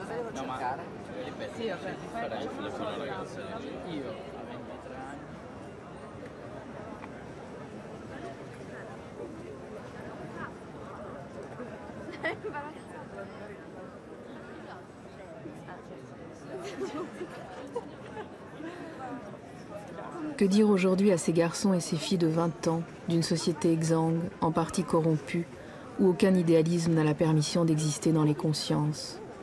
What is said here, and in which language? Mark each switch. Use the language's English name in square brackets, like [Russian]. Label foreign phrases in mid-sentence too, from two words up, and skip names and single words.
[Italian] No, ma cercare? sì, vabbè, ti fai la ragazza. Io a 23 anni. [French] Que dire aujourd'hui à ces garçons et ces filles de 20 ans, d'une société exsangue, en partie corrompue, où aucun idéalisme n'a la permission d'exister dans les consciences?